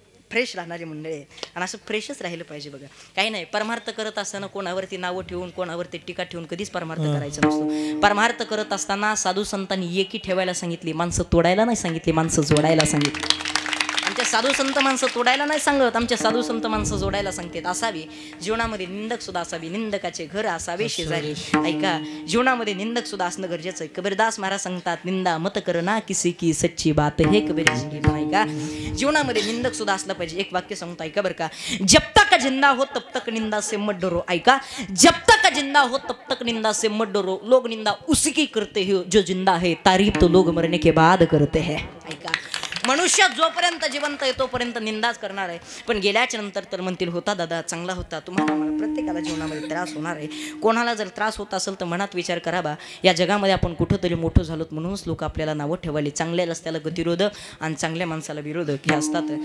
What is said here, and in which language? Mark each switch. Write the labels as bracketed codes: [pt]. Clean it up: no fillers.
[mr] Fresh राहणारे मंडळी आणि असं फ्रेशच राहिलं पाहिजे बघा काही नाही परमार्थ करत असताना कोणावरती नावं ठेवून कोणावरती टीका ठेवून कधीच परमार्थ करायचं नसतो परमार्थ करत असताना साधू संतांनी एकी ठेवायला सांगितली माणसं तोडायला नाही सांगितली माणसं जोडायला सांगितली आणि त्या साधू संत माणसं तोडायला नाही सांगत, आमच्या साधू संत माणसं जोडायला सांगतात. असावी जीवनामध्ये निंदक सुद्धा असावी, निंदकाचे घर असावे शेजारी. ऐका, जीवनामध्ये निंदक सुद्धा असणं गरजेचं आहे. कबीरदास महाराज सांगतात, [hi] निंदा मत करना किसी की सच्ची बात हे कबीरजी की. [mr] ऐका, जीवनामध्ये निंदक सुद्धा असलं पाहिजे. एक वाक्य सांगतो ऐका बरं का, [hi] जब तक जिंदा हो तब तक निंदा से मत डरो. [mr] ऐका, [hi] जब तक जिंदा हो तब तक निंदा से मत डरो. लोग निंदा उसी की करते हो जो जिंदा है, तारीफ तो लोग मरने के बाद करते हैं. [mr] ऐका, मनुष्य जोपर्यंत जिवंत आहे तोपर्यंत निंदाच करणार आहे, पण गेल्याच्या नंतर तर म्हणतील होता दादा चांगला होता. तुम्हाला प्रत्येकाला जीवनामध्ये त्रास होणार आहे. कोणाला जर त्रास होत असेल तर मनात विचार करावा, या जगामध्ये आपण कुठंतरी मोठं झालोत म्हणूनच लोक आपल्याला नावं ठेवाली. चांगल्या रस्त्याला गतिरोधक आणि चांगल्या माणसाला विरोधक हे असतात.